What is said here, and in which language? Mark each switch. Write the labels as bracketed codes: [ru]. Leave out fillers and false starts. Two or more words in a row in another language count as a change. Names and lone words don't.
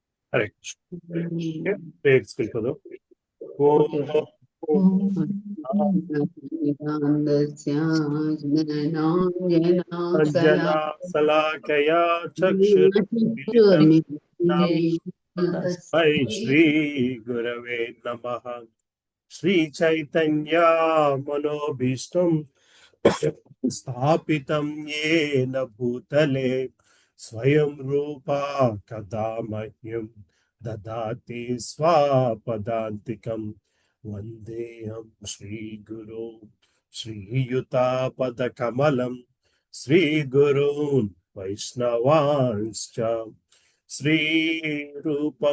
[sa] हरे कृष्ण। [te] प्रेयर्स వెళ్ళిపోదాం. [sa] ఓం అంజనా శలాకయా చక్షురున్మిలితం తస్మై శ్రీ గురవే నమః. శ్రీ చైతన్య మనోభీష్టం స్థాపితం येन భూతలే స్వయం రూపా కదా మహ్యం దదాతి స్వాపదాంతికం. వందేహం శ్రీగురు శ్రీయుతాపదకమలం శ్రీగురూన్ వైష్ణవాంశ్చ శ్రీరూపం